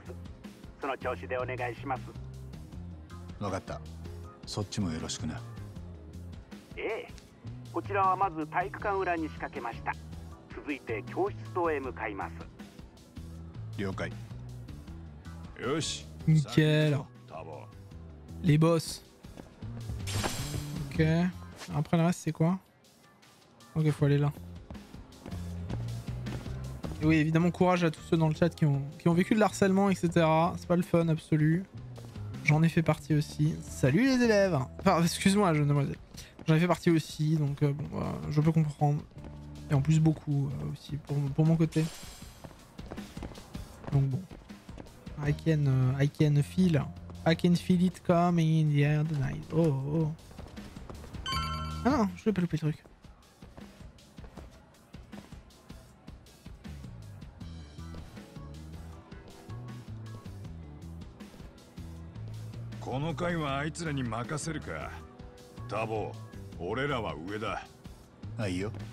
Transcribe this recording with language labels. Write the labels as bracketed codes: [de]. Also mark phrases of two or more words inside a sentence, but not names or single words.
[ja] その調子でお願いします。分かった。そっちもよろしくな。ええ、こちらはまず体育館裏に仕掛けました。続いて教室棟へ向かいます。了解。よし。 [fr] Nickel. Les boss. Ok. Après le reste c'est quoi? Ok, faut aller là. Et oui, évidemment, courage à tous ceux dans le chat qui ont vécu de l'harcèlement, etc. C'est pas le fun absolu. J'en ai fait partie aussi. Salut les élèves. Enfin, excuse-moi, jeune demoiselle. J'en ai fait partie aussi, donc bon, je peux comprendre. Et en plus beaucoup aussi pour mon côté. Donc bon. [en] I can feel it coming in the air tonight. Oh oh. [fr] Ah non, je vais pas louper le truc. [ja] この回はあいつらに任せるか。タボ、俺らは上だ。あ、いいよ。